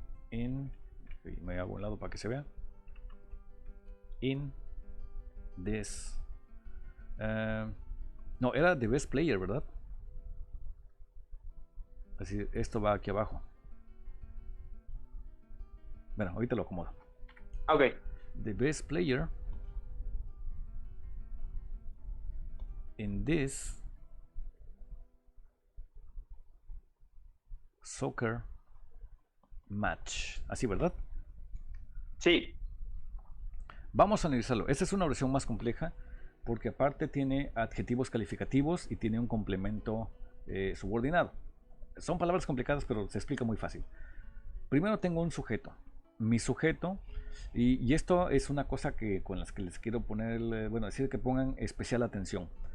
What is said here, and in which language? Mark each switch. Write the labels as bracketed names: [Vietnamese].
[Spanish] Me hago un lado para que se vea. [English] In this. [Spanish] No, era [English] the best player, [Spanish] ¿verdad? Así, esto va aquí abajo. Bueno, ahorita lo acomodo. Ok. [English] The best player in this soccer match. [Spanish] Así, ¿verdad? Sí. Vamos a analizarlo. Esta es una oración más compleja porque aparte tiene adjetivos calificativos y tiene un complemento subordinado. Son palabras complicadas, pero se explica muy fácil. Primero tengo un sujeto. Mi sujeto, y esto es una cosa con las que les quiero poner, bueno, decir que pongan especial atención.